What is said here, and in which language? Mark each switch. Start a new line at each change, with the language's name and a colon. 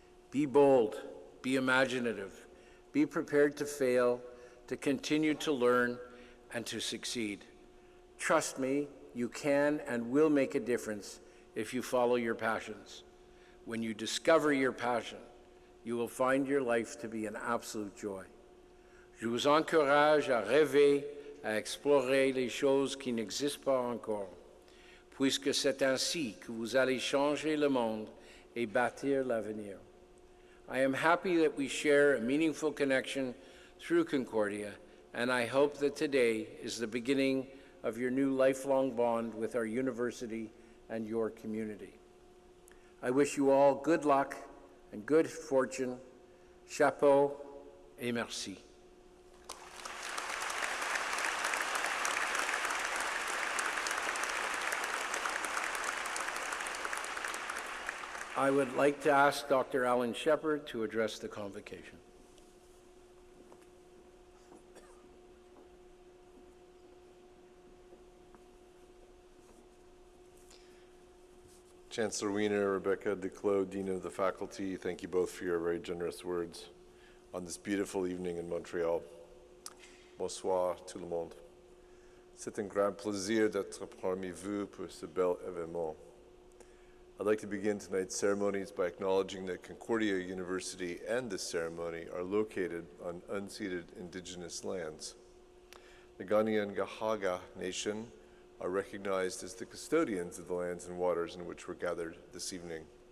English: Be bold, be imaginative, be prepared to fail, to continue to learn, and to succeed. Trust me, you can and will make a difference if you follow your passions. When you discover your passion, you will find your life to be an absolute joy.
French: Je vous encourage à rêver, à explorer les choses qui n'existent pas encore, puisque c'est ainsi que vous allez changer le monde et bâtir l'avenir.
English: I am happy that we share a meaningful connection through Concordia, and I hope that today is the beginning of your new lifelong bond with our university and your community. I wish you all good luck and good fortune.
French: Chapeau et merci.
English: I would like to ask Dr. Alan Shepard to address the convocation. Chancellor Wiener, Rebecca Declos, Dean of the Faculty, thank you both for your very generous words on this beautiful evening in Montreal.
French: Bonsoir tout le monde. C'est un grand plaisir d'être parmi vous pour ce bel événement.
English: I'd like to begin tonight's ceremonies by acknowledging that Concordia University and this ceremony are located on unceded indigenous lands. The Ghanaian-Gahaga Nation are recognized as the custodians of the lands and waters in which we're gathered this evening.